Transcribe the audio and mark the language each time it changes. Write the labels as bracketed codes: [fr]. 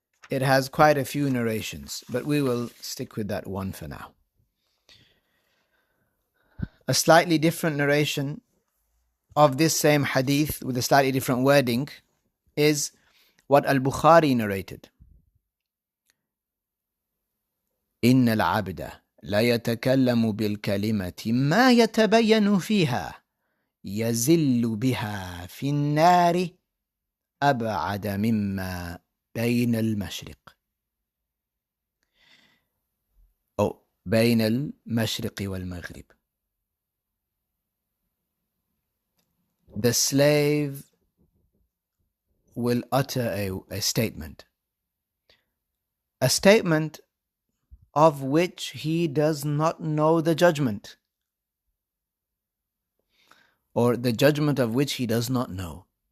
[en] It has quite a few narrations, but we will stick with that one for now. A slightly different narration of this same hadith with a slightly different wording is what Al-Bukhari narrated. [ar] إن العبد لا يتكلم بالكلمة ما يتبين فيها يزل بها في النار أبعد مما بين المشرق أو بين المشرق والمغرب. [en] The slave will utter a statement of which he does not know the judgment, or the judgment of which he does not know.